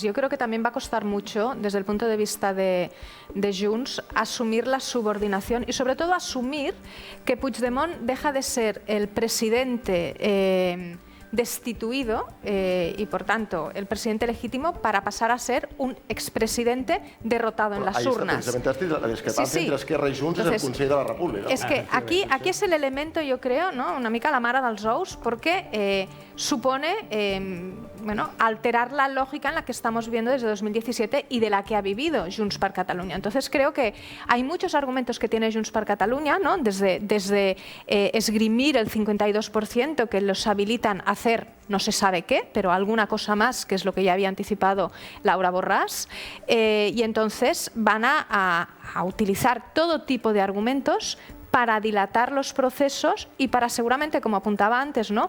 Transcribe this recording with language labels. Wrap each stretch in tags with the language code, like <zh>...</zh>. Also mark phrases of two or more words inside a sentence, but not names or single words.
<es>Yo creo que también va a costar mucho, desde el punto de vista de Junts, asumir la subordinación y sobre todo asumir que Puigdemont deja de ser el presidente destituido y, por tanto, el presidente legítimo para pasar a ser un expresidente derrotado en las urnas.</es> <ca>La discrepancia entre Esquerra i Junts és el Consell de la República. És que</ca> <es>aquí es el elemento, yo creo,</es> <ca>¿no? Una mica la mare dels ous,</ca> <es>porque supone alterar la lógica en la que estamos viviendo desde 2017 y de la que ha vivido Junts per Catalunya. Entonces creo que hay muchos argumentos que tiene Junts per Catalunya, ¿no? Desde esgrimir el 52% que los habilitan a hacer no se sabe qué, pero alguna cosa más, que es lo que ya había anticipado Laura Borràs, y entonces van a utilizar todo tipo de argumentos para dilatar los procesos y para, seguramente, como apuntaba antes, ¿no?</es>